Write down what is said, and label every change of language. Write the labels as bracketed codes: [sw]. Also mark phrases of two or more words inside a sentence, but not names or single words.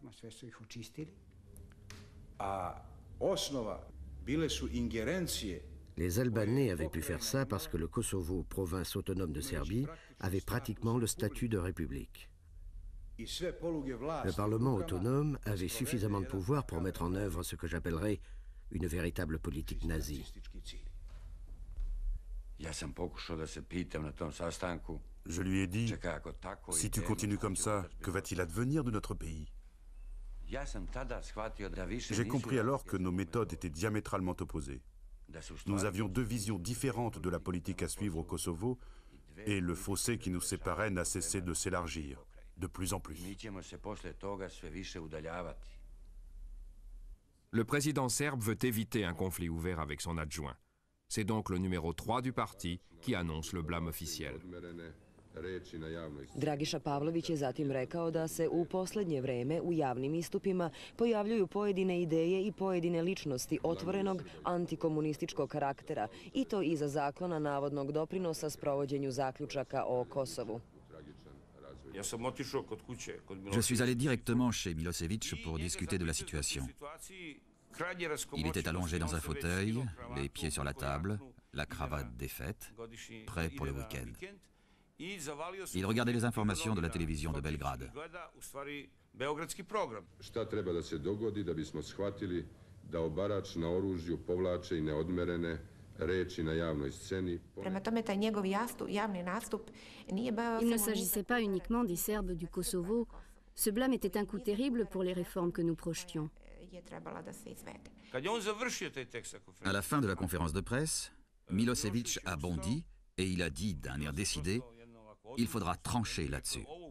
[fr] Les Albanais avaient pu faire ça parce que le Kosovo, province autonome de Serbie, avait pratiquement le statut de république. Le Parlement autonome avait suffisamment de pouvoir pour mettre en œuvre ce que j'appellerais une véritable politique nazie. [sr] Ja sam pokušao da se pitam na tom sastanku [fr] Je lui ai dit, si tu continues comme ça, que va-t-il advenir de notre pays? J'ai compris alors que nos méthodes étaient diamétralement opposées. Nous avions deux visions différentes de la politique à suivre au Kosovo, et le fossé qui nous séparait n'a cessé de s'élargir, de plus en plus. Le président serbe veut éviter un conflit ouvert avec son adjoint. C'est donc le numéro 3 du parti qui annonce le blâme officiel. [sr] Dragiša Pavlović je zatim rekao da se u poslednje vreme u javnim istupima pojavljuju pojedine ideje i pojedine ličnosti otvorenog antikomunističkog karaktera, i to iza zaklona navodnog doprinosa sprovođenju zaključaka o Kosovu. [fr] Je suis allé directement chez Milosevic pour discuter de la situation. Il était allongé dans un fauteuil, les pieds sur la table, la cravate défaite, prêt pour le week-end. Il regardait les informations de la télévision de Belgrade. [sr] Šta treba da se dogodi da bismo shvatili da obarač na oružju povlače i neodmerene reči na javnoj sceni? Prema tome, taj njegov javni nastup nije bio... [fr] Il ne s'agissait pas uniquement des Serbes du Kosovo. Ce blâme était un coup terrible pour les réformes que nous projetions. À la fin de la conférence de presse, Milosevic a bondi et il a dit d'un air décidé: il faudra trancher là-dessus.